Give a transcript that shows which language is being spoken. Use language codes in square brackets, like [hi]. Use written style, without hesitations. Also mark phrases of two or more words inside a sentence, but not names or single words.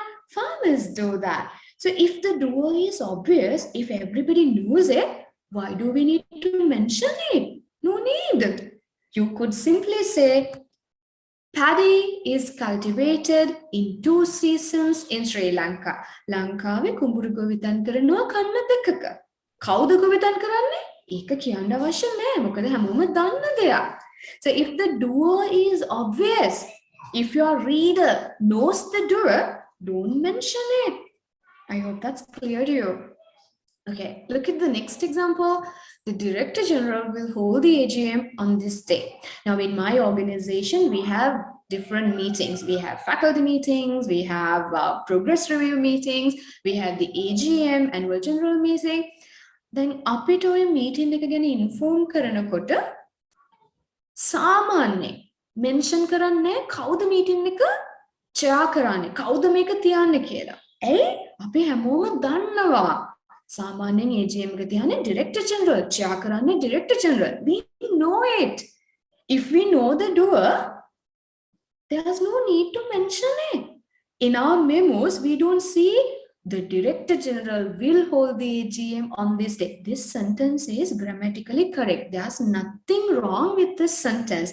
[en] Farmers do that. So if the doer is obvious, if everybody knows it, why do we need to mention it? No need. You could simply say, paddy is cultivated in 2 seasons in Sri Lanka. [si] ලංකාවේ කුඹුරු ගොවිතැන් කරනවා කන්න දෙකක. කවුද ගොවිතැන් කරන්නේ? ඒක කියන්න අවශ්‍ය නෑ. මොකද හැමෝම දන්න දෙයක්. [en] So if the doer is obvious, if your reader knows the doer, don't mention it. I hope that's clear to you. Okay, look at the next example. The Director General will hold the AGM on this day. Now, in my organization, we have different meetings. We have faculty meetings, we have progress review meetings, we have the AGM, annual general meeting. Then, [si] අපිට ඔය meeting එක ගැන inform කරනකොට සාමාන්‍යයෙන් mention කරන්නේ කවුද meeting එක chair කරන්නේ, කවුද මේක තියන්නේ කියලා. ඇයි? අපි හැමෝම දන්නවා. සාමාන්‍යයෙන් AGM එක තියන්නේ [en] Director General, [si] chair කරන්නේ [en] Director General. We know it. If we know the doer, there's no need to mention it. In our memos, we don't see the Director General will hold the AGM on this day. This sentence is grammatically correct. There's nothing wrong with this sentence.